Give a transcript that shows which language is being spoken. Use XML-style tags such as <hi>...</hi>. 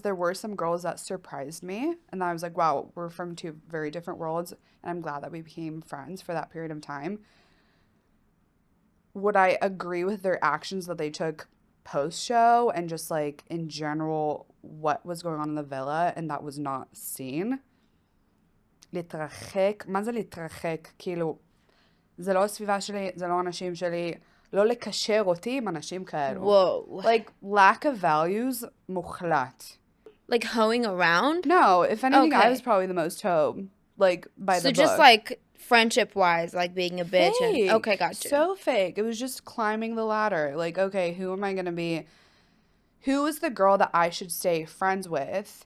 <en>There were some girls that surprised me, and I was like, wow, we're from two very different worlds, and I'm glad that we became friends for that period of time. Would I agree with their actions that they took post-show and just, like, in general, what was going on in the villa and that was not seen.</en> <he>להתרחק, מה זה להתרחק? כאילו, זה לא הסביבה שלי, זה לא אנשים שלי, לא לקשר אותי עם אנשים כאלו.</he> <en>Whoa. Like, lack of values,</en> <he>מוחלט.</he> <en>Like hoeing around? No, if anything, I Okay. was probably the most hoe, like, by the So just book. like friendship-wise, like being a bitch. Fake. Okay, gotcha. So fake. It was just climbing the ladder. Like, okay, who am I going to be? Who is the girl that I should stay friends with</en>